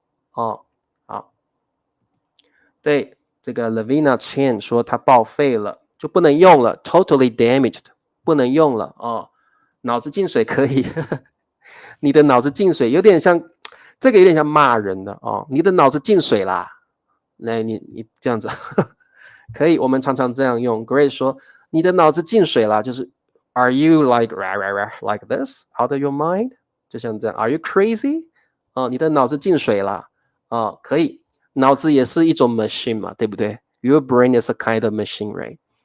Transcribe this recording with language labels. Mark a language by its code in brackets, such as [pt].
[zh] 好，对，这个 Lavina Chen 说它报废了，就不能用了 ， [en] totally damaged， [zh] 不能用了脑子进水可以，你的脑子进水有点像，这个有点像骂人的你的脑子进水啦，来你这样子可以，我们常常这样用。 [en] Grace [zh] 说你的脑子进水啦，就是 [en] Are you like like this out of your mind？ [zh] 就像这样 [en] Are you crazy？ [zh] 你的脑子进水啦可以，脑子也是一种 machine 嘛，对不对 ？ [en] Your brain is a kind of machine, right?